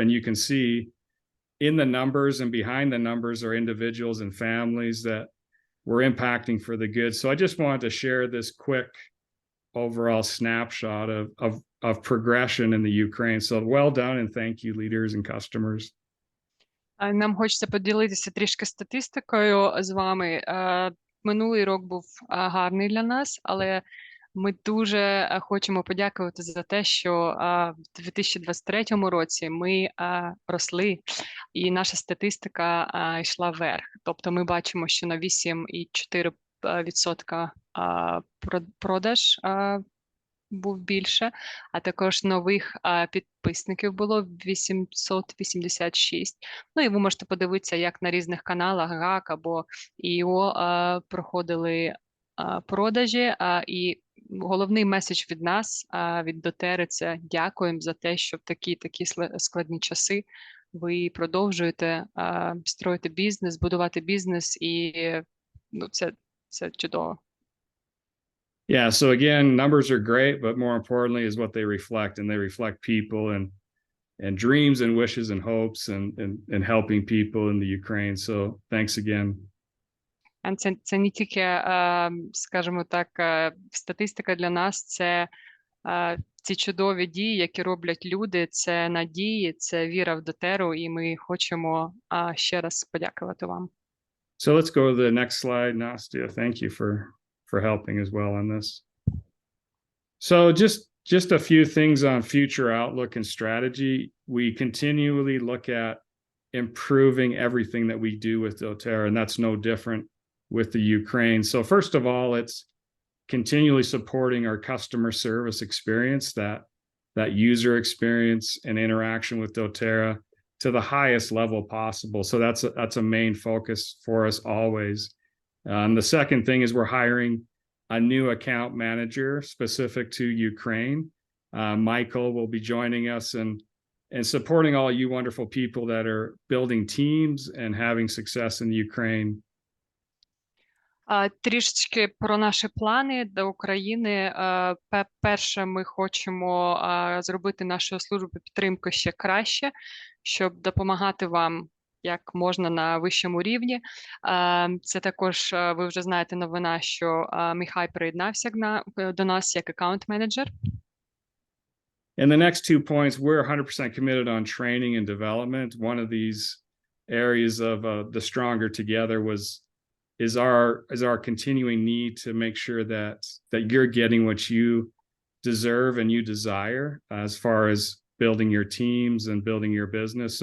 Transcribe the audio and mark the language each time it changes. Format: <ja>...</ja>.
<en>And you can see in the numbers and behind the numbers are individuals and families that we're impacting for the good. So I just wanted to share this quick overall snapshot of progression in the Ukraine. So well done and thank you, leaders and customers.</en> <uk>Нам хочеться поділитися трішки статистикою з вами. Минулий рік був гарний для нас, але ми дуже хочемо подякувати за те, що в 2023 році ми росли, і наша статистика йшла вверх. Тобто ми бачимо, що на 8,4% продаж був більше, а також нових підписників було 886. Ну і ви можете подивитися, як на різних каналах ГАК або ІО проходили продажі. І головний меседж від нас, від doTERRA, це дякуємо за те, що в такі складні часи ви продовжуєте строїти бізнес, будувати бізнес, і це чудово.</uk> <en>Yeah, so again, numbers are great, but more importantly is what they reflect, and they reflect people and dreams and wishes and hopes and helping people in the Ukraine. So thanks again.</en> <uk>Це не тільки, скажімо так, статистика для нас, це ці чудові дії, які роблять люди, це надії, це віра в doTERRA, і ми хочемо ще раз подякувати вам.</uk> <en>So let's go to the next slide, Nastya. Thank you for helping as well on this. So just a few things on future outlook and strategy. We continually look at improving everything that we do with doTERRA, and that's no different with the Ukraine. So first of all, it's continually supporting our customer service experience, that user experience and interaction with doTERRA to the highest level possible. So that's a main focus for us always. And the second thing is we're hiring a new account manager specific to Ukraine. Michael will be joining us and supporting all you wonderful people that are building teams and having success in Ukraine.</en> <uk>Трішечки про наші плани до України. Перше, ми хочемо зробити нашу службу підтримки ще краще, щоб допомагати вам як можна на вищому рівні. Це також, ви вже знаєте, новина, що Михай приєднався до нас як аккаунт-менеджер.</uk> <en>And the next 2 points, we're 100% committed on training and development. One of these areas of the stronger together is our continuing need to make sure that you're getting what you deserve and you desire as far as building your teams and building your business.</en>